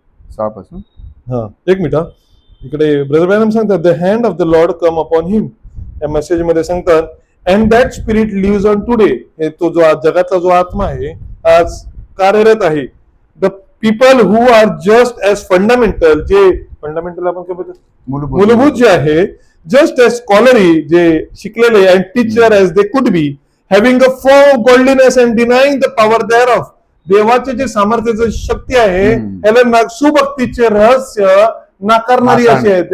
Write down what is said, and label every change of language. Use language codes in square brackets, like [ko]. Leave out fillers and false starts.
[mr] 6 पासून. हा एक मिनिट. इकडे ब्रदर ब्रॅनम सांगतात [en] The hand of the lord come upon him. [mr] या मेसेज मध्ये सांगतात [en] And that spirit lives on today. [mr] हे तो जो आज जगाचा जो आत्मा आहे आज कार्यरत आहे. [en] The people who are just as fundamental. [mr] जे फंडामेंटल आपण काय बोलतो मूलभूत जे आहे, [en] just as scholarly [mr] जे शिकलेले [en] And teacher as they could be having a form godliness and denying the power thereof. [mr] देवाचे जे सामर्थ्याची शक्ती आहे ह्याला सुभक्तीचे रहस्य नाकारणारी अशी आहे.